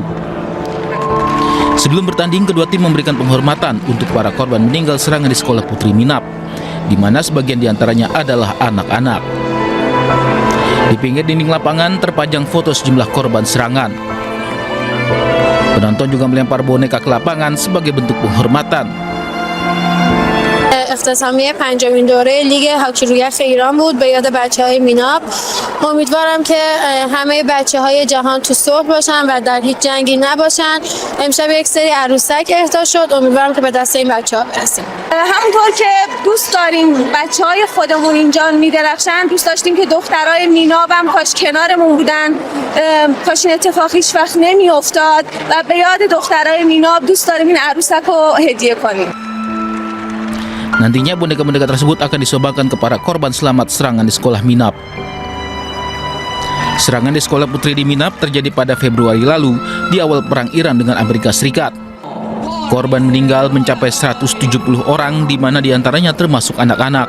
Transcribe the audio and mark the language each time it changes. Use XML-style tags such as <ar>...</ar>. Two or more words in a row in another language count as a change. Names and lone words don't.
<id>Sebelum bertanding, kedua tim memberikan penghormatan untuk para korban meninggal serangan di sekolah Putri Minab, di mana sebagian diantaranya adalah anak-anak. Di pinggir dinding lapangan terpajang foto sejumlah korban serangan. Penonton juga melempar boneka ke lapangan sebagai bentuk penghormatan.</id> <fa>اختتامیه پنجمین دوره لیگ هاکی روی یخ ایران بود به یاد بچه‌های میناپ. امیدوارم که همه بچه‌های جهان تو صلح باشن و در هیچ جنگی نباشن. امشب یک سری عروسک اهدا شد. امیدوارم که به دست این بچه‌ها برسیم. همونطور که دوست داریم بچه‌های خودمون اینجا میدرخشن، دوست داشتیم که دخترای میناپ هم کاش کنارمون بودن، کاش این اتفاق هیچ وقت نمیافتاد و به یاد دخترای میناپ دوست داریم این عروسک رو هدیه کنیم.</fa> <id>Nantinya boneka-boneka tersebut akan disumbangkan kepada korban selamat serangan di sekolah Minap. Serangan di sekolah putri di Minap terjadi pada Februari lalu di awal perang Iran dengan Amerika Serikat. Korban meninggal mencapai 170 orang, di mana diantaranya termasuk anak-anak.</id>